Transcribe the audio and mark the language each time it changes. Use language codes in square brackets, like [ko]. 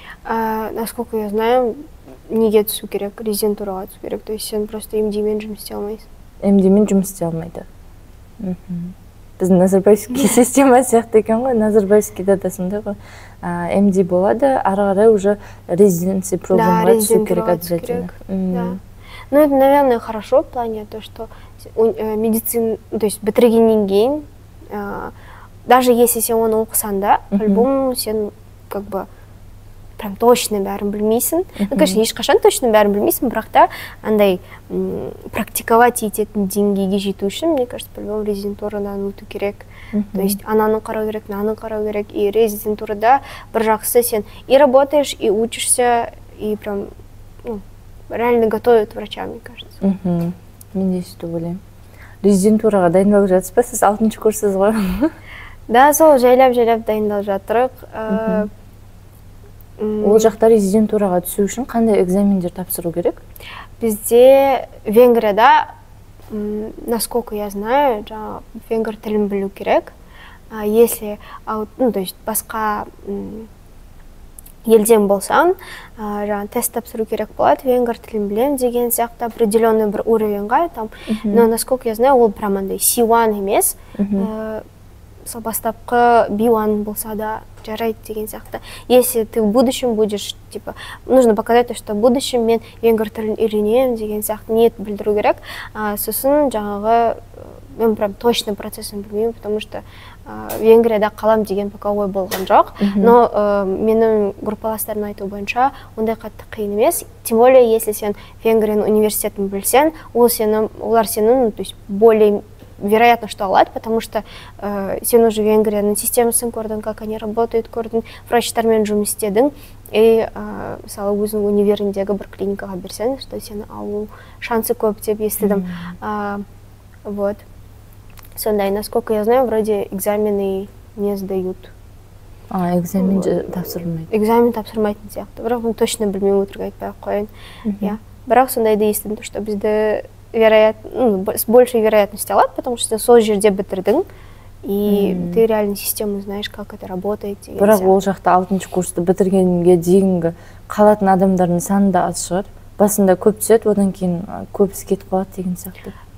[ru] Насколько я знаю, [kk] неге түсу керек, резидентураға түсу керек. [ru] То есть [kk] сен просто MD-мен жұмыс істей алмайсың. MD-мен жұмыс істей алмайды. Біздің Назарбаевский система сияқты екен ғой, Назарбаевскийда да сондай ғой. MD болады, ары қарай [ru] уже [kk] резиденция программға түсу керек [ru] обязательно. Ну, это, наверное, хорошо в плане то, что медицина, то есть [kk] бітіргеннен кейін, [ru] даже если [kk] сен оны оқысан да, [ru] по-любому сен как бы прям точно [kk] бәрін білмейсің. [ru] Ну, конечно, [kk] ешқашан точно бәрін білмейсің, бірақ та андай практиковать ететін деңгейге жету үшін, [ru] мне кажется, по-любому [kk] резидентурадан өту керек. [ru] То есть [kk] ананы қарау керек, мынаны қарау керек. [ru] И [kk] резидентурада бір жақсы сен [ru] и работаешь, и учишься, и прям реально готовят врача, мне кажется. [kk] Мен де сөйтіп ойлаймын. Резидентураға дайындалып жатсыз ба? Сіз 6-шы курссыз ғой? Да, сол жайлап дайындалып жатырық. Ол жақта резидентураға түсу үшін қандай экзамендер тапсыру керек? Бізде Венгрияда, [ru] насколько я знаю, [kk] венгр тілін білу керек. [ru] Если, ну, то есть [kk] басқа елден болсаң, тест тапсыру керек болады, венгр тілін білем деген сияқты [ru] определенный [kk] бір уровеньға, [ru] там, но насколько я знаю, [kk] ол прям андай C1 емес, бастапқы B1 болса да жарайды деген сияқты. [ru] Если ты в будущем будешь, типа, нужно показать, что в будущем [kk] мен венгр тілін үйренемін деген сияқты ниет білдіру керек. Сосын жаңағы мен [ru] прям точно [kk] процессын білмеймін, [ru] потому что [kk] Венгрияда қалам деген [ru] пока [kk] ой болған жоқ. Но менің группаластарым айту бойынша ондай қатты қиын емес. [ru] Тем более, если [kk] сен Венгрияның университетін білсең, олар сенің, [ru] то есть более вероятно, что [kk] алады, потому что сен уже Венгрияның системасын көрдің, [ru] как они работают, [kk] көрдің, врачтармен жұмыс істедің, и мысалы өзің универіндегі бір клиникаға берсең, что сені алу шансы көп деп естідім. Вот. [ru] Сондай, насколько я знаю, вроде экзамены не сдают. [kk] Экзамен тапсырмайды. Экзамен тапсырмайтын сияқты. Бірақ оны точно білмей өтірік айтпай қойын. Бірақ сондайды естідім, [ru] что [kk] бізді [ru] с большей вероятностью [kk] алады, [ru] потому что [kk] сол жерде бітірдің, [ru] и ты реально систему знаешь, как это работает. [kk] Бірақ ол жақта 6-шы курсты бітіргенге дейінгі қалатын адамдардың саны да аз шығар. Басында көп түседі, одан кейін көбісі кетіп қалады деген сияқты.